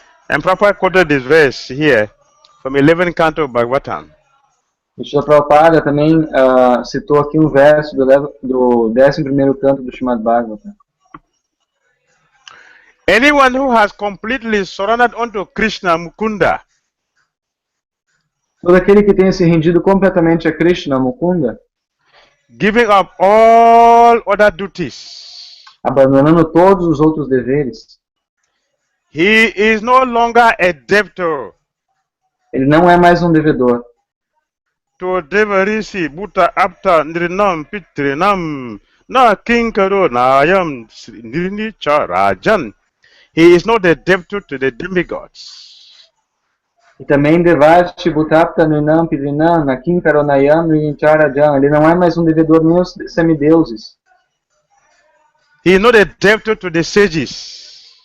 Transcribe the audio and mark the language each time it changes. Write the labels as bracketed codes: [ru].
[en] And Prabhupada quoted this verse here from 11th canto of Bhagavatam. [pt] O Srila Prabhupada também citou aqui um verso do 11º canto do Srimad Bhagavatam. [en] Anyone who has completely surrendered unto Krishna Mukunda, [pt] todo aquele que tenha se rendido completamente a Krishna Mukunda, [en] giving up all other duties, [pt] abandonando todos os outros deveres, [en] he is no longer a debtor. [pt] Ele não é mais um devedor. [sa] To devarisi buta apta nrinam pitrinam na kinkaro nayam nirni charajan. [en] He is not a debtor to the demigods. [pt] E também [sa] Devasti Bhutapta Nunam Pidrinam Nakim Karonayam Nincharajam. [pt] Ele não é mais um devedor nem aos semideuses. [en] He is not a debtor to the sages.